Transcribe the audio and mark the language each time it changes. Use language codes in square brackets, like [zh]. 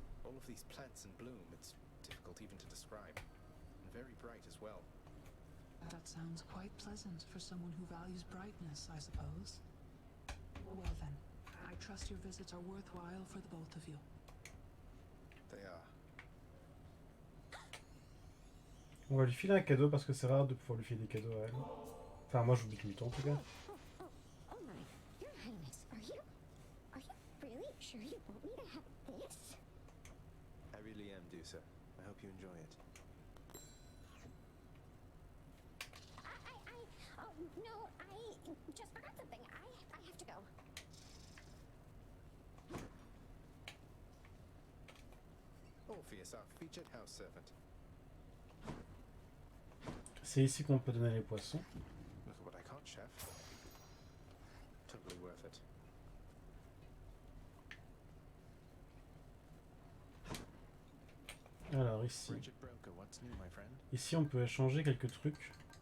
[en] All of these plants in bloom, it's difficult even to describe. And very bright as well. That sounds quite pleasant for someone who values brightness, I suppose. Well then, I trust your visits are worthwhile for the both of you. They are. [fr] On va lui filer un cadeau parce que c'est rare de pouvoir lui filer des cadeaux à elle. Enfin, moi, j'oublie tout le temps, en tout cas. [en] Oh my, Your Highness, are you really sure you want me to have this? I really am, Dusa. I hope you enjoy it. Oh no, I just forgot something. I have to go. Orpheus, our featured house servant. [fr] C'est ici qu'on peut donner les poissons. [en] Look at what I caught, chef. Totally worth it. [fr] Alors ici. [en] Bridget Broker, what's new, my friend? [fr] Ici, on peut échanger quelques trucs.